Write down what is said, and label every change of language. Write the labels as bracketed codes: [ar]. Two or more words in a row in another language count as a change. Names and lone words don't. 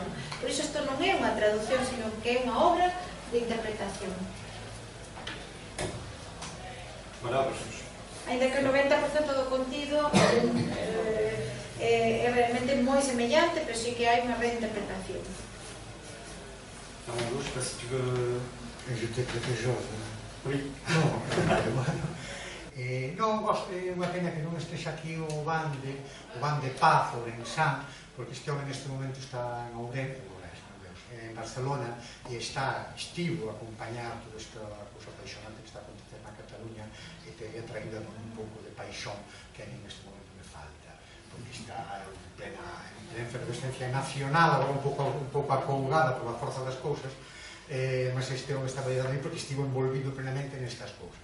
[gl] Por iso isto non é unha traducción, sino que é unha obra de interpretación. Ainda que o 90% do contido é realmente moi semellante, pero sí que hai unha reinterpretación. Fernando, [fr] je sais pas si tu veux... J'étais très jeune. Oui. [gl] Non, é unha pena que non estexa aquí o Van de Paz, o Lensán, porque este home neste momento está en Ourense, en Barcelona, e estivo a acompañar toda esta cousa paixonante que está acontecendo na Cataluña, e teria traído un pouco de paixón que a mí neste momento me falta, porque está en plena efervescencia nacional, agora un pouco acougada pola forza das cousas, mas este home está validado aí porque estivo envolvido plenamente nestas cousas.